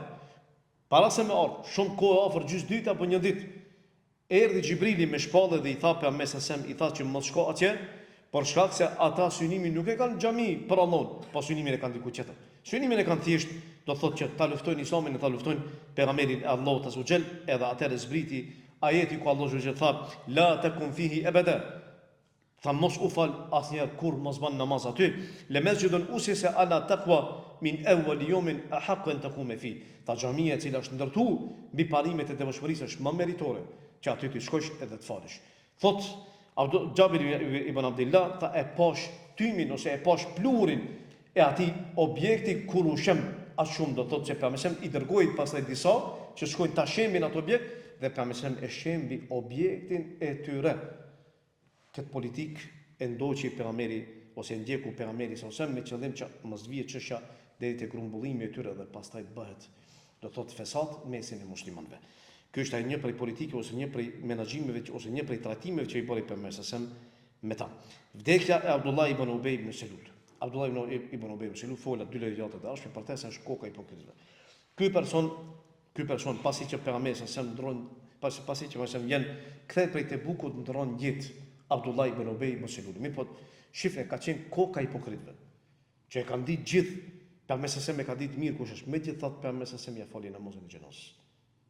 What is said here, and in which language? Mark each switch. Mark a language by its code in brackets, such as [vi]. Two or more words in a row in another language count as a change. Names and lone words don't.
[sq] Para se më ardh, shumë kohë afër gjys ditë apo një ditë, erdhi Xhibrili me shpallë dhe i tha pejgamberit i tha që mos shko atje, por shkak se ata synimin nuk e kanë xhami për Allahun, po synimin e kanë diku tjetër. Synimin e kanë thjesht, do thotë që ta luftojnë Islamin e ta luftojnë pejgamberin e Allahut [ar] عز وجل, [sq] edhe atëherë zbriti ajeti ku Allahu xhel tha, [ar] "لا تقم فيه أبدا." [sq] Tha mos u fal asnjëherë kur mos ban namaz aty. [ar] لمسجد أسس على التقوى من أول يوم أحق أن تقوم فيه. [sq] Ta xhamia e cila është ndërtuar mbi parimet e devotshmërisë është më meritore që aty të shkosh edhe të falësh. Thot Jabir ibn Abdullah, tha e pash tymin ose e pash plurin e atij objekti kur u shem as shumë, do thotë se pejgamberi i dërgoi pastaj disa që shkojnë ta shemin atë objekt dhe pejgamberi e shembi objektin e tyre. Këtë politik e ndoqi pejgamberi ose ndjeku pejgamberi sallallahu me qëllim që mos vijë çështja deri te grumbullimi i tyre dhe pastaj bëhet, do thotë fesat mesin e muslimanëve. Ky është një prej politike ose një prej menaxhimeve ose një prej trajtimeve që i bëri pejgamberi sallallahu me ta. Vdekja e Abdullah ibn Ubay ibn Selul. Abdullah ibn Ubay ibn Selul fola dy lëjate të dashme për të se është koka e hipokritëve. Ky person pasi që pejgamberi sallallahu ndron, pasi që vjen kthehet prej Tebukut ndron jetë Abdullah ibn Ubay ibn Selul. Mirë po shifre ka qenë koka e hipokritëve. Që e kanë ditë gjithë, pejgamberi sallallahu ka ditë mirë kush është, megjithatë pejgamberi sallallahu ja fali namazin e xhenazës.